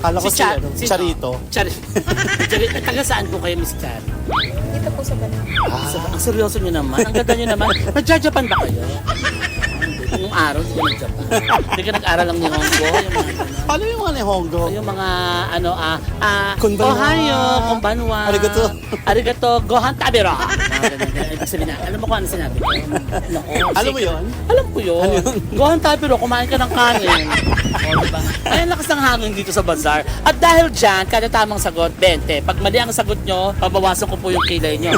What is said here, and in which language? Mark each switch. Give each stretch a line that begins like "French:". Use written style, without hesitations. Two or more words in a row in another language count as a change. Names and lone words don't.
Filipino: Kala ko si Charito. Chari. Taga saan po kayo, Miss Chari? Dito po sa Banang. Ang seryoso nyo naman. Ang ganda nyo naman. Nag-Japan ba kayo? Nung araw, hindi ka nag-Japan. Hindi ka nag-aral lang ni Honggo. Yung mga ganun. Paano yung mga ni Honggo? Yung mga,
Japanese: Konbanwa. おはよう、こんばんは. Arigato. ありがとう、ご飯食べろ.
Filipino: Ibig sabihin na, alam mo kung ano sinabi ko? Alam mo yun? Alam ko yun. Ano yun?
Japanese: ご飯食べろ,
Filipino: kumain ka ng kanin. O, diba? Ay, ang lakas ng hangin dito sa bazaar. At dahil dyan, kada tamang sagot, 20. Pag mali ang sagot nyo, pabawasan ko po yung kilay nyo.